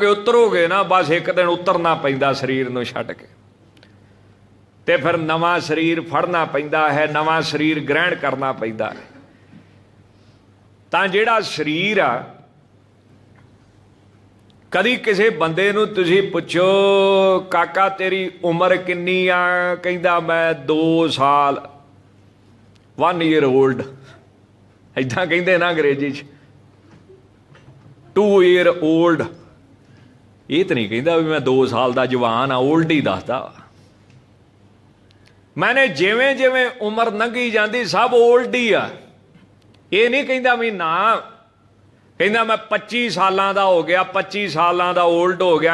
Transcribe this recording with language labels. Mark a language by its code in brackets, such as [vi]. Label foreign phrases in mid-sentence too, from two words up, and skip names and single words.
[pa] ਉਤਰੋਗੇ ਨਾ, ਬਸ ਇੱਕ ਦਿਨ ਉਤਰਨਾ ਪੈਂਦਾ ਸਰੀਰ ਨੂੰ ਛੱਡ ਕੇ, ਤੇ ਫਿਰ ਨਵਾਂ ਸਰੀਰ ਫੜਨਾ ਪੈਂਦਾ ਹੈ, ਨਵਾਂ ਸਰੀਰ ਗ੍ਰਹਿਣ ਕਰਨਾ ਪੈਂਦਾ ਹੈ। ਤਾਂ ਜਿਹੜਾ ਸਰੀਰ ਆ, ਕਦੀ ਕਿਸੇ ਬੰਦੇ ਨੂੰ ਤੁਸੀਂ ਪੁੱਛੋ, ਕਾਕਾ ਤੇਰੀ ਉਮਰ ਕਿੰਨੀ ਆ? ਕਹਿੰਦਾ ਮੈਂ 2 ਸਾਲ, 1 [en] year old, [pa] ਏਦਾਂ ਕਹਿੰਦੇ ਨਾ ਅੰਗਰੇਜ਼ੀ 'ਚ, 2 [en] year old। [pa] ਇਹ ਤਾਂ ਨਹੀਂ ਕਹਿੰਦਾ ਵੀ ਮੈਂ 2 ਸਾਲ ਦਾ ਜਵਾਨ ਆ, ਓਲਡ ਹੀ ਦੱਸਦਾ। ਮੈਨੇ ਜਿਵੇਂ ਜਿਵੇਂ ਉਮਰ ਲੰਘੀ ਜਾਂਦੀ ਸਭ ਓਲਡ ਹੀ ਆ। ਇਹ ਨਹੀਂ ਕਹਿੰਦਾ ਵੀ ਨਾ, ਕਹਿੰਦਾ ਮੈਂ 25 ਸਾਲਾਂ ਦਾ ਹੋ ਗਿਆ, 25 ਸਾਲਾਂ ਦਾ ਓਲਡ ਹੋ ਗਿਆ।